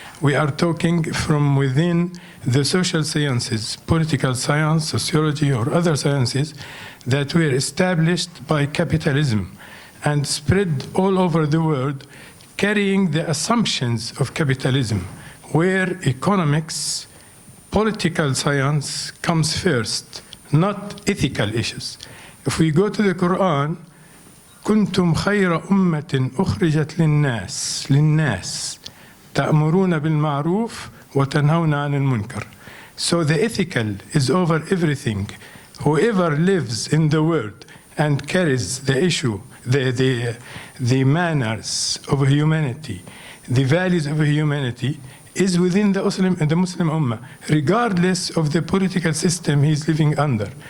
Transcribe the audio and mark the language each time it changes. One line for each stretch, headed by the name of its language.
English: We are talking from within the social sciences, political science, sociology, or other sciences that were established by capitalism and spread all over the world, carrying the assumptions of capitalism, where economics, political science comes first, not ethical issues. If we go to the Quran,
Arabic: كنتم خير أمة أخرجت للناس تأمرون بالمعروف وتنهون عن المنكر.
English: So the ethical is over everything. Whoever lives in the world and carries the issue, the manners of humanity, the values of humanity, is within the Muslim Ummah, regardless of the political system he's living under.